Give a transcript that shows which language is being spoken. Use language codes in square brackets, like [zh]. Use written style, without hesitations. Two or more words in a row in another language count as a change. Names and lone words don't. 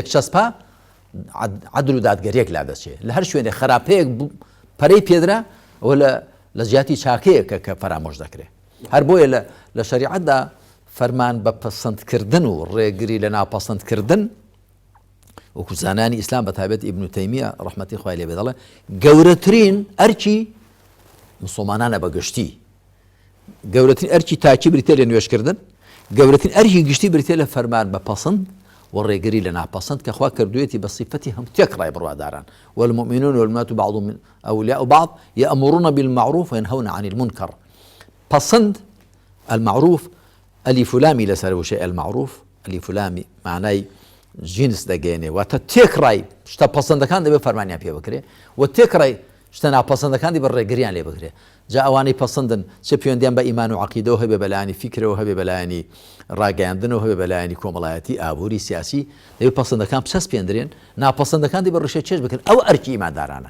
[ckb] چەسپا عەدل و دادگەریەک لا دەچێت لە هەر شوێنێک خراپەیەک پەرەی پێدرا ئەوە لە جیاتی چاکەیەکە کە فەرامۆش دەکرێت هەر بۆیە لە شەریعەتدا فەرمان بە پەسەندکردن و ڕێگری لە ناپەسەندکردن وەکو زانانی ئیسلام بەتایبەت ئیبن تەیمیە ڕەحمەتی خوای لێ بێ دەڵێ گەورەترین ئەرکی مسڵمانانە بە گشتی گەورەترین ئەرکی تاکی بریتێ لە نوێشکردن گەورەترین ئەرکی گشتی بریتێ لە فەرمان بە پەسەند و ڕێگری لە ناپەسەند کە خوا کردوێتی بە صیفەتی هەم تێکڕای بڕواداران [ar] والمؤمنون والمؤمنات بعضهم من أولياء بعض يأمرون بالمعروف وينهون عن المنكر [ckb] پەسەند المعروف ألف لامي لەسەر وشەی المعروف ألف لامي معنای جنس دەگەێنێ واتە تێکڕای شتە پەسەندەکان دەبێت فەرمانیان پێ بکرێ و تێکڕی شتە ناپەسەندەکانی بە ڕێگریان لێ بکرێ جا ئەوانەی پەسەندن چه پەیوەندیان بە ئیمان و عەقیدەوە هەبێ بەلایانی فیکرەوە هەبێ بەلایانی ڕاگەیاندنەوە هەبێ بەلایانی کۆمەڵایەتی ئابووری سیاسی دەبێت پەسەندەکان پسەست پێێنرێن ناپەسەندەکان دی بە ڕێشە چێژ بکەن ئەو ئەرکی ئیماندارانە